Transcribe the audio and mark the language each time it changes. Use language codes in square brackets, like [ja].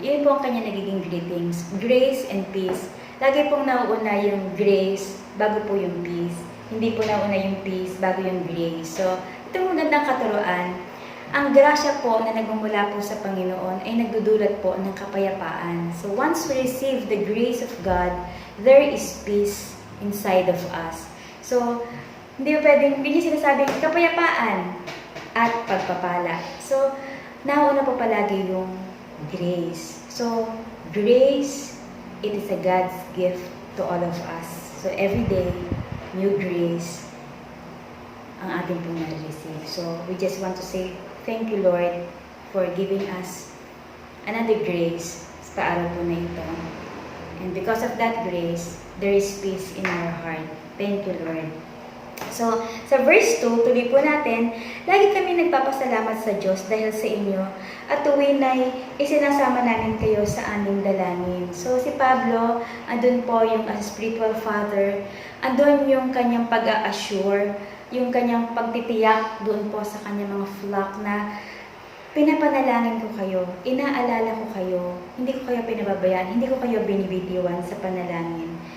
[tl] Iyon po ang kanya nagiging greetings. [en] Grace and peace. [tl] Lagi pong nauuna yung grace bago po yung peace. Hindi po nauna yung peace bago yung grace. So, itong magandang katuruan, ang grasya po na nagmumula po sa Panginoon ay nagdudulot po ng kapayapaan. [en] So once we receive the grace of God, there is peace inside of us. [tl] So, hindi niya sinasabing kapayapaan at pagpapala. So, nauna po palagi yung grace. [en] So, grace, it is a God's gift to all of us. So, every day, new grace [tl] ang ating pong na-receive. [en] So, we just want to say, thank you, Lord, for giving us another grace [tl] sa araw po na ito. [en] And because of that grace, there is peace in our heart. Thank you, Lord. [tl] So, sa verse 2, tuloy po natin, lagi kami nagpapasalamat sa Diyos dahil sa inyo at tuwin ay isinasama namin kayo sa aming dalangin. So, si Pablo, andun po yung [en] as spiritual father, [tl] andun yung kanyang pag-a-assure, yung kanyang pagtitiyak doon po sa kanyang mga flock na pinapanalangin ko kayo, inaalala ko kayo, hindi ko kayo pinababayaan, hindi ko kayo binibitiwan sa panalangin.